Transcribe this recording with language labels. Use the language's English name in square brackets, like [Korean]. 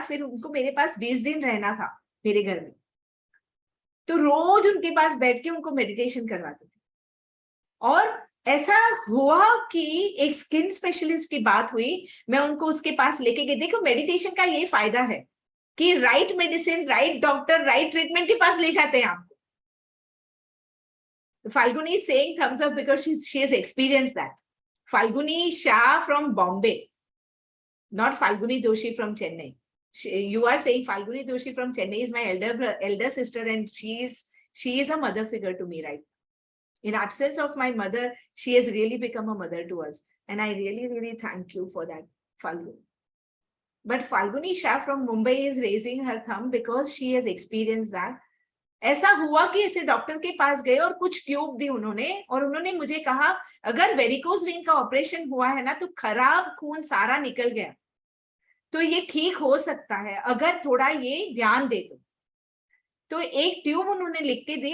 [Hindi] फिर उनको मेरे पास 20 दिन रहना था मेरे घर में, तो रोज उनके पास बैठ के उनको मेडिटेशन करवाती थी। और ऐसा हुआ कि एक स्किन स्पेशलिस्ट की बात हुई, मैं उनको उसके पास लेके गई। देखो मेडिटेशन का ये फायदा है कि right medicine, right doctor, right treatment के पास ले जाते हैं आपको। [English] Falguni is saying thumbs up because she has experienced that. Falguni Shah from Bombay, not Falguni Doshi from Chennai. You are saying Falguni Doshi from Chennai is my elder sister, and she is a mother figure to me, right? In absence of my mother, she has really become a mother to us, and I really, really thank you for that, Falguni. But Falguni Shah from Mumbai is raising her thumb because she has experienced that. [Hindi] ऐसा हुआ कि ऐसे doctor के पास गए और कुछ tube दी उन्होंने, और उन्होंने मुझे कहा अगर वेरिकोज वेन का ऑपरेशन हुआ है ना, तो खराब खून सारा निकल गया, तो ये ठीक हो सकता है अगर थोड़ा ये ध्यान दे तो एक ट्यूब उन्होंने लिख के दी।